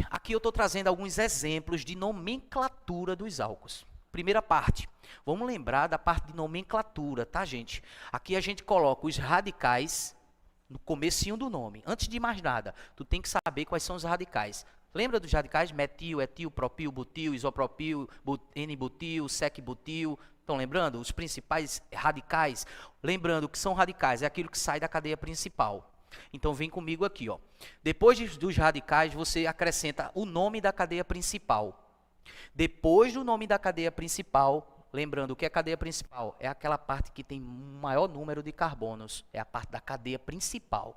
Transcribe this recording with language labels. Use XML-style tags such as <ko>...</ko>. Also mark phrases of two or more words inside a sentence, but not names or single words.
<pt>Aqui eu estou trazendo alguns exemplos de nomenclatura dos álcools. Primeira parte. Vamos lembrar da parte de nomenclatura, tá, gente? Aqui a gente coloca os radicais no comecinho do nome. Antes de mais nada, tu tem que saber quais são os radicais. Lembra dos radicais? Metil, etil, propil, butil, isopropil, N-butil, sec-butil. Estão lembrando? Os principais radicais. Lembrando que são radicais, é aquilo que sai da cadeia principal. Então, vem comigo aqui, ó. Depois dos radicais, você acrescenta o nome da cadeia principal. Depois do nome da cadeia principal, lembrando que a cadeia principal é aquela parte que tem maior número de carbonos, é a parte da cadeia principal.</pt>